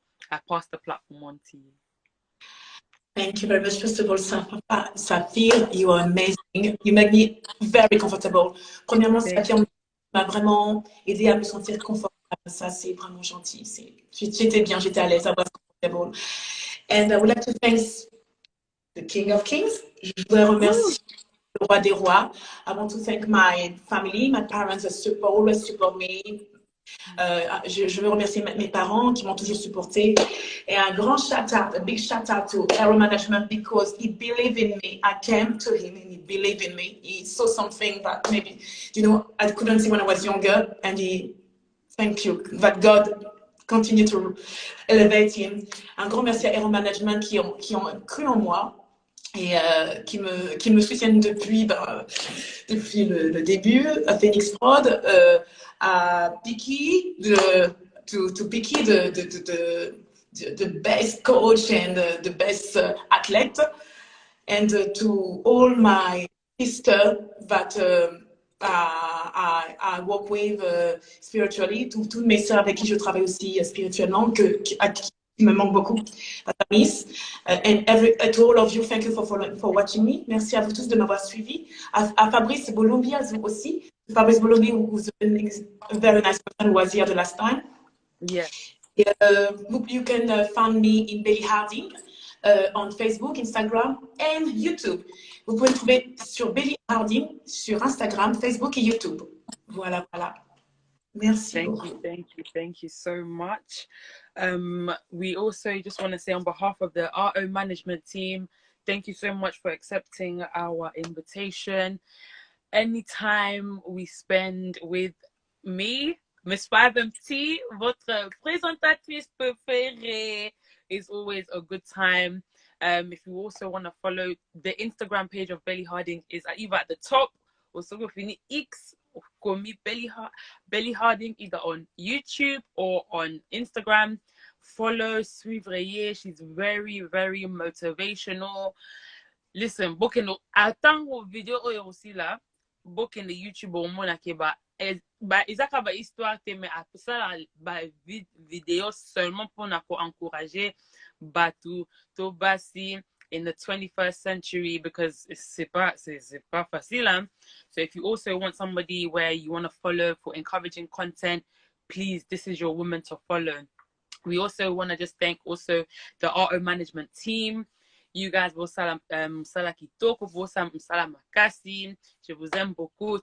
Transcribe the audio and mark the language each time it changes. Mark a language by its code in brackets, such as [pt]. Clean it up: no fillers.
[en] I pass the platform on to you. Thank you very much. First of all, Saphir, you are amazing. You make me very comfortable. [fr] Premièrement, Saphir m'a vraiment aidé à me sentir confortable Ça, c'est vraiment gentil. J'étais bien, j'étais à l'aise. [en] I was comfortable. And I would like to thank the King of Kings. [fr] Je voudrais remercier le roi des rois. [en] I want to thank my family, my parents that always support me. [fr] Je veux remercier mes parents qui m'ont toujours supporté. Et un grand shout-out, [en] a big shout-out to Aero Management because he believed in me. I came to him and he believed in me. He saw something that maybe, I couldn't see when I was younger. And thank you, that God continue to elevate him. [fr] Un grand merci à Aero Management qui ont cru en moi et qui me soutiennent depuis le début, à Phoenix Prod, à Picky, [en] to Picky, the best coach and the best athlete, and to all my sisters that I work with spiritually, [fr] toutes mes sœurs avec qui je travaille aussi spirituellement, à qui me manque beaucoup, [en] Miss, and to all of you, thank you for watching me. [fr] Merci à vous tous de m'avoir suivi. À Fabrice Bolombi aussi. [en] Fabrice Bolombi, who's a very nice person who was here the last time. Yeah. You can find me in Belly Harding on Facebook, Instagram and YouTube. [fr] Vous pouvez me trouver sur Belly Harding sur Instagram, Facebook et YouTube. Voilà. Merci. [en] Thank you so much. We also just want to say on behalf of the RO management team, thank you so much for accepting our invitation. Anytime we spend with me, Miss 5MT, [fr] votre présentatrice préférée, [en] is always a good time. If you also want to follow the Instagram page of Belly Harding, is either at the top or so if you need X, call me Belly Harding, either on YouTube or on Instagram. Follow, suivre. She's very, very motivational. [ln] Listen, booking attends video aussi là, booking the YouTube au monde qui ba izaka ba histoire te mais après ça ba vidéo seulement pour encourager batu to basi in the 21st century, because [fr] c'est pas facile, hein? [en] So if you also want somebody where you want to follow for encouraging content, please, this is your woman to follow. We also want to just thank also the RO management team. [fr] You guys, [ln] Sala Kitoko, Sala Makasi. [fr] Je vous aime beaucoup.